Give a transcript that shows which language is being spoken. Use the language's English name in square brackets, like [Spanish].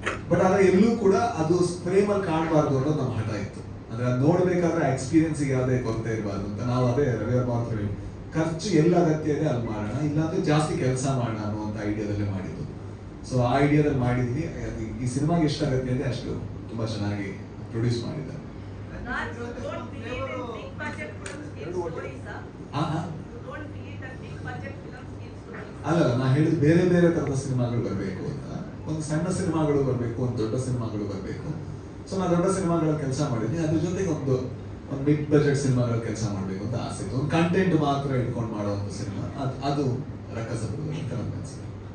[Kannada] But ಆದ್ರೆ ಎಲ್ಲೂ ಕೂಡ ಅದು ಫ್ರೇಮ್ ಅಲ್ಲಿ ಕಾಣಬಾರ್ದು ಅನ್ನೋದು ನಮ್ಮ ಹಠ ಇತ್ತು. ಅಂದ್ರೆ ಅದು ನೋಡ್ಬೇಕಾದ್ರೆ ಎಕ್ಸ್ಪೀರಿಯನ್ಸ್ ಯಾವುದೇ ಕೊರತೆ ಇರಬಾರ್ದು ಅಂತ ನಾವು ಅದೇ ರವಿ ವರ್ಮ ಅವ್ರ ಖರ್ಚು ಎಲ್ಲ ಅಗತ್ಯ ಇದೆ ಅಲ್ಲಿ ಮಾಡೋಣ, ಇಲ್ಲಾಂದ್ರೆ ಜಾಸ್ತಿ ಕೆಲಸ ಮಾಡೋಣ ಅನ್ನುವಂಥ ಐಡಿಯಾದಲ್ಲೇ ಮಾಡಿದ್ದು. ಸೊ ಆ ಐಡಿಯಾದಲ್ಲಿ ಮಾಡಿದ್ವಿ. ಈ ಸಿನಿಮಾಗೆ ಎಷ್ಟು ಅಗತ್ಯ ಇದೆ ಅಷ್ಟು ತುಂಬಾ ಚೆನ್ನಾಗಿ ಪ್ರೊಡ್ಯೂಸ್ ಮಾಡಿದ್ದಾರೆ. [English] Raj, you don't believe in big budget films in stories, huh? You don't believe that big budget films in stories. [Kannada] ಅಲ್ಲ ನಾ ಹೇಳಿದ ಬೇರೆ ಬೇರೆ ತರದ ಸಿನಿಮಾಗಳು ಬರಬೇಕು ಅಂತ. ಒಂದು ಸಣ್ಣ ಸಿನಿಮಾಗಳು ಬರಬೇಕು, ಒಂದು ದೊಡ್ಡ ಸಿನಿಮಾಗಳು ಬರಬೇಕು. ಸೊ ನಾ ದೊಡ್ಡ ಸಿನಿಮಾಗಳ ಕೆಲಸ ಮಾಡಿದ್ನಿ, ಅದ್ರ ಜೊತೆಗೆ ಒಂದು ಬಿಗ್ ಬಜೆಟ್ ಸಿನಿಮಾಗಳ ಕೆಲಸ ಮಾಡಬೇಕು ಅಂತ ಆಸೆ ಇತ್ತು. ಒಂದು ಕಂಟೆಂಟ್ ಮಾತ್ರ ಇಟ್ಕೊಂಡು ಮಾಡುವಂತ ಸಿನಿಮಾ ಅದು ರಕ್ಕಸಬರು ಅಂತ ನನ್ನ ಅನ್ಸುತ್ತೆ.